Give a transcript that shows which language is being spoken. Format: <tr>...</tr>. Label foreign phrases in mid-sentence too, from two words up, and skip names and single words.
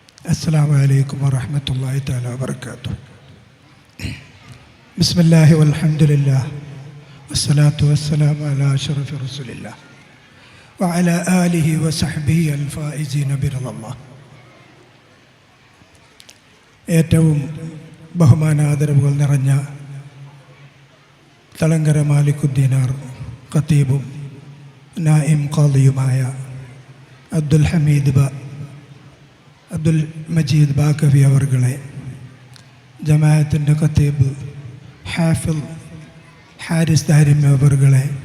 <ar>السلام عليكم ورحمة الله تعالى وبركاته. بسم الله والحمد لله والصلاة والسلام على أشرف رسول الله وعلى آله وصحبه الفائزين برضا الله.</ar> <ml>ഏറ്റവും ബഹുമാനാദരവുകൾ നിറഞ്ഞ തളങ്കര മാലിക്കുദ്ദീനാർ ഖത്തീബും നായിം ഖാദിയുമായ അബ്ദുൽ മജീദ് ബാക്കവി അവർകളെ, ജമാഅത്തിൻ്റെ ഖത്തീബ് ഹാഫിൽ ഹാരിസ് ദാരിമി അവർകളെ,</ml>